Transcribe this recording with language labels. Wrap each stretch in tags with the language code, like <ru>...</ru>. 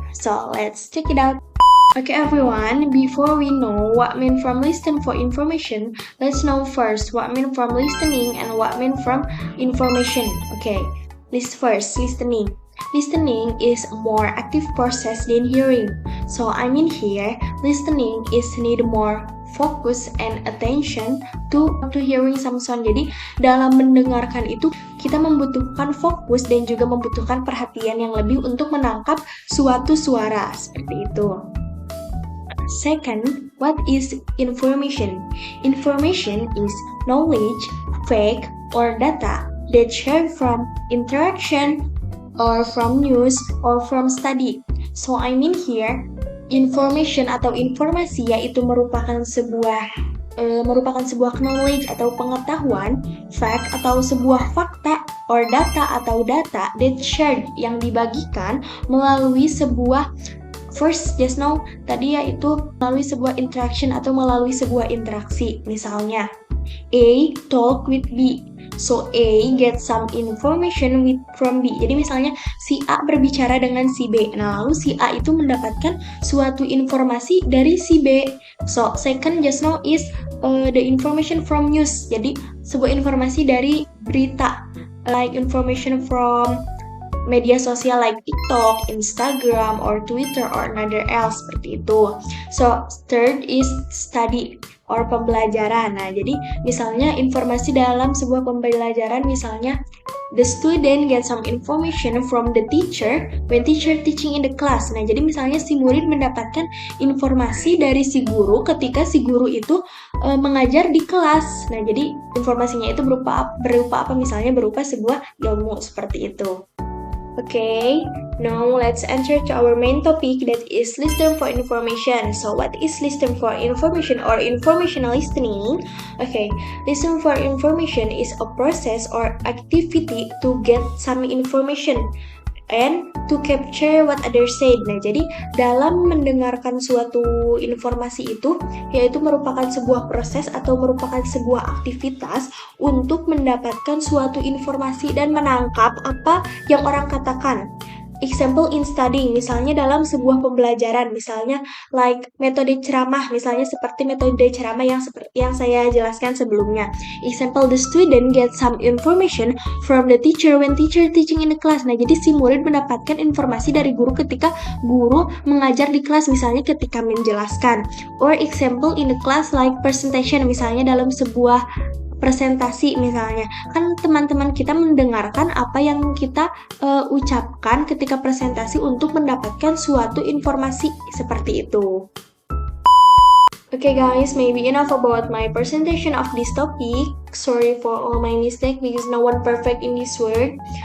<en>So let's check it out. Okay everyone, before we know what mean from listen for information, let's know first what mean from listening and what mean from information. Okay, first, listening. Listening is a more active process than hearing. So I mean here, listening is need more focus and attention to hearing some sound.</en> <id>Jadi dalam mendengarkan itu kita membutuhkan fokus dan juga membutuhkan perhatian yang lebih untuk menangkap suatu suara seperti itu.</id> <en>Second, what is information? Information is knowledge, fact, or data that shared from interaction or from news or from study. So I mean here, information</en> <id>atau informasi yaitu merupakan sebuah knowledge atau pengetahuan, fact atau sebuah fakta, or data atau data</id> <en>that shared</en> <id>yang dibagikan melalui sebuah</id> <en>first, just now,</en> <id>tadi yaitu melalui sebuah interaction atau melalui sebuah interaksi.</id> <en>Misalnya, A talk with B. So, A get some information from B.</en> <id>Jadi misalnya, si A berbicara dengan si B. Nah, lalu si A itu mendapatkan suatu informasi dari si B.</id> <en>So, second just now is the information from news.</en> <id>Jadi, sebuah informasi dari berita.</id> <en>Like information from media sosial like TikTok, Instagram, or Twitter, or another else</en> <id>seperti itu.</id> <en>So, third is study or pembelajaran.</en> <id>Nah, jadi misalnya informasi dalam sebuah pembelajaran, misalnya</id> <en>the student get some information from the teacher when teacher teaching in the class.</en> <id>Nah, jadi misalnya si murid mendapatkan informasi dari si guru ketika si guru itu mengajar di kelas. Nah, jadi informasinya itu berupa apa? Misalnya berupa sebuah ilmu seperti itu.</id> <en>Okay, now let's enter to our main topic, that is listen for information. So what is listen for information or informational listening? Okay, listen for information is a process or activity to get some information and to capture what others said.</en> <id>Nah, jadi dalam mendengarkan suatu informasi itu, yaitu merupakan sebuah proses atau merupakan sebuah aktivitas untuk mendapatkan suatu informasi dan menangkap apa yang orang katakan.</id> <en>Example in studying,</en> <id>misalnya dalam sebuah pembelajaran, misalnya like metode ceramah, misalnya seperti metode ceramah yang seperti yang saya jelaskan sebelumnya.</id> <en>Example, the student get some information from the teacher when teacher teaching in the class.</en> <id>Nah, jadi si murid mendapatkan informasi dari guru ketika guru mengajar di kelas, misalnya ketika menjelaskan.</id> <en>Or example in the class like presentation,</en> <id>misalnya dalam sebuah presentasi, misalnya kan teman-teman kita mendengarkan apa yang kita ucapkan ketika presentasi untuk mendapatkan suatu informasi seperti itu.</id> <en>Okay guys, maybe enough about my presentation of this topic. Sorry for all my mistake because no one perfect in this world.</en>